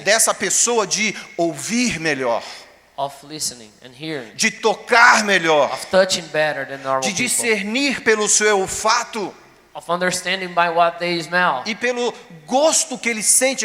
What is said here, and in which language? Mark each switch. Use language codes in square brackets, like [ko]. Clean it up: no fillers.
[pt] dessa pessoa de ouvir melhor, [en] of listening and hearing, [pt] de tocar melhor, [en] of touching better than normal [pt] de [en] people, [pt] discernir pelo seu olfato [en] of understanding by what they smell, [pt] e pelo gosto que ele sente